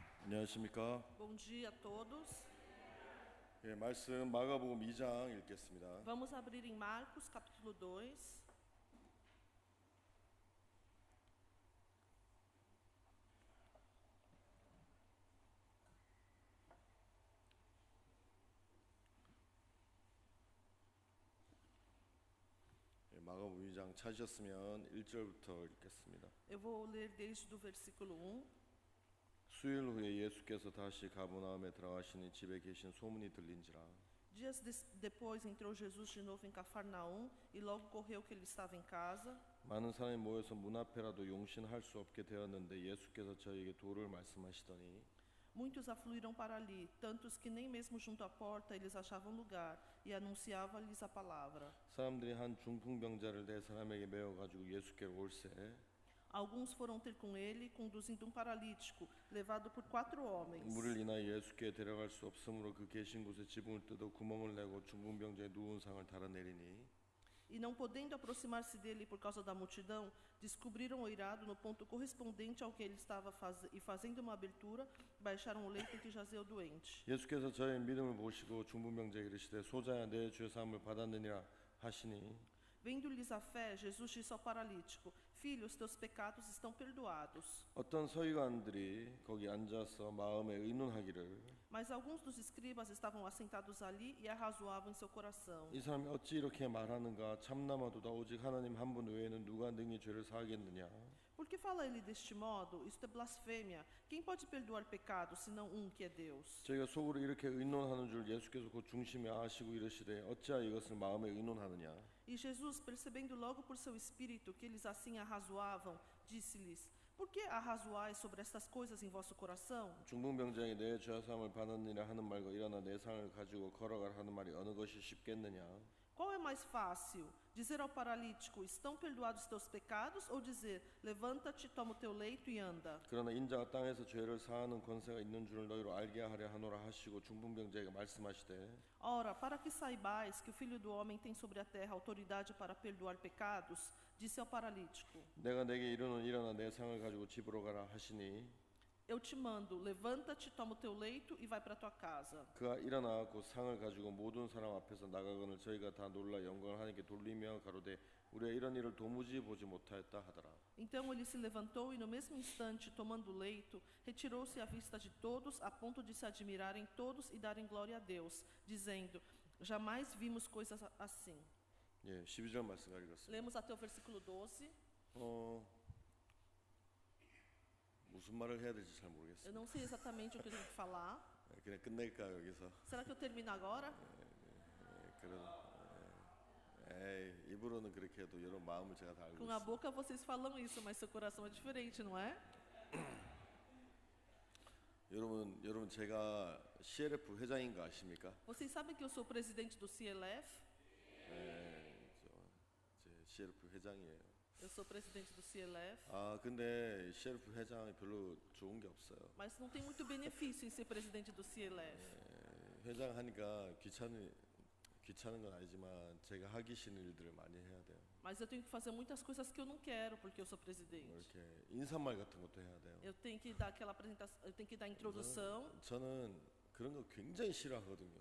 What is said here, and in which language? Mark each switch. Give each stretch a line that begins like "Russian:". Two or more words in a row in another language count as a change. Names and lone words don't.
Korean: 안녕하십니까?
Portuguese: Bom dia a todos.
Korean: 예, 말씀 마가복음 2장 읽겠습니다.
Portuguese: Vamos abrir em Marcos, capítulo 2.
Korean: 예, 마가복음 2장 찾으셨으면 1절부터 읽겠습니다.
Portuguese: Eu vou ler desde o versículo 1.
Korean: 수일 후에 예수께서 다시 가버나움에 들어가시니 집에 계신 소문이 들린지라.
Portuguese: Dias depois entrou Jesus de novo em Cafarnaum e logo correu que ele estava em casa.
Korean: 많은 사람이 모여서 문 앞에라도 용신할 수 없게 되었는데 예수께서 저에게 도를 말씀하시더니
Portuguese: Muitos afluíram para ali, tantos que nem mesmo junto à porta eles achavam lugar, e anunciava-lhes a palavra.
Korean: 사람들이 한 중풍병자를 네 사람에게 메어 가지고 예수께로 올세
Portuguese: Alguns foram ter com ele, conduzindo um paralítico, levado por 4 homens.
Korean: 물을 인하여 예수께 데려갈 수 없으므로 그 계신 곳에 지붕을 뜯어 구멍을 내고 중풍병자의 누운 상을 달아내리니
Portuguese: E não podendo aproximar-se dele por causa da multidão, descobriram o eirado no ponto correspondente ao que ele estava e fazendo uma abertura, baixaram o leito em que jazia o doente.
Korean: 예수께서 저의 믿음을 보시고 중풍병자에게 이르시되 소자야 내 죄 사함을 받았느니라 하시니
Portuguese: Vendo-lhes a fé, Jesus disse ao paralítico: Filho, os teus pecados estão perdoados.
Korean: 어떤 서기관들이 거기 앉아서 마음에 의논하기를
Portuguese: Mas alguns dos escribas estavam assentados ali e arrazoavam em seu coração.
Korean: 이 사람이 어찌 이렇게 말하는가 참나마도다 오직 하나님 한 분 외에는 누가 능히 죄를 사하겠느냐
Portuguese: Por que fala ele deste modo? Isto é blasfêmia. Quem pode perdoar pecados, senão um que é Deus?
Korean: 저희가 속으로 이렇게 의논하는 줄 예수께서 곧 중심에 아시고 이르시되 어찌하여 이것을 마음에 의논하느냐
Portuguese: E Jesus, percebendo logo por seu espírito que eles assim arrazoavam, disse-lhes: Por que arrazoais sobre estas coisas em vosso coração?
Korean: 중풍병자에게 내 죄 사함을 받았느니라 하는 말과 일어나 내 상을 가지고 걸어가라 하는 말이 어느 것이 쉽겠느냐
Portuguese: Qual é mais fácil? Dizer ao paralítico: Estão perdoados teus pecados? Ou dizer: Levanta-te, toma o teu leito e anda?
Korean: 그러나 인자가 땅에서 죄를 사하는 권세가 있는 줄을 너희로 알게 하려 하노라 하시고 중풍병자에게 말씀하시되
Portuguese: Ora, para que saibais que o Filho do Homem tem sobre a terra autoridade para perdoar pecados, disse ao paralítico:
Korean: 내가 내게 이르노니 일어나 내 상을 가지고 집으로 가라 하시니
Portuguese: Eu te mando, levanta-te, toma o teu leito e vai para tua casa.
Korean: 그가 일어나 그 상을 가지고 모든 사람 앞에서 나가거늘 저희가 다 놀라 영광을 하나님께 돌리며 가로되 우리가 이런 일을 도무지 보지 못하였다 하더라.
Portuguese: Então ele se levantou e no mesmo instante, tomando o leito, retirou-se à vista de todos, a ponto de se admirarem todos e darem glória a Deus, dizendo: Jamais vimos coisas assim.
Korean: 예, 12절 말씀 읽었습니다.
Portuguese: Lemos até o versículo 12.
Korean: 무슨 말을 해야 될지 잘
Portuguese: Eu
Korean: 모르겠습니다.
Portuguese: não sei exatamente o que eu tenho que falar.
Korean: 그냥 끝낼까 여기서?
Portuguese: Será que eu termino agora?
Korean: 그런 입으로는 그렇게 해도 여러분 마음을 제가 다 알고
Portuguese: Com a
Korean: 있습니다.
Portuguese: boca vocês falam isso, mas seu coração é diferente, não é?
Korean: 여러분 제가 CLF 회장인 거 아십니까?
Portuguese: Vocês sabem que eu sou presidente do CLF?
Korean: 제 CLF 회장이에요.
Portuguese: Eu sou presidente do CLF.
Korean: 근데 CLF 회장이 별로 좋은 게 없어요.
Portuguese: Mas não tem muito benefício em ser presidente do CLF.
Korean: 회장 하니까 귀찮은 건 아니지만 제가 하기 싫은 일들을 많이 해야 돼요.
Portuguese: Mas eu tenho que fazer muitas coisas que eu não quero porque eu sou presidente.
Korean: 이렇게 인사말 같은 것도 해야 돼요.
Portuguese: Eu tenho que dar aquela apresentação, eu tenho que dar a introdução.
Korean: 저는 그런 거 굉장히 싫어하거든요.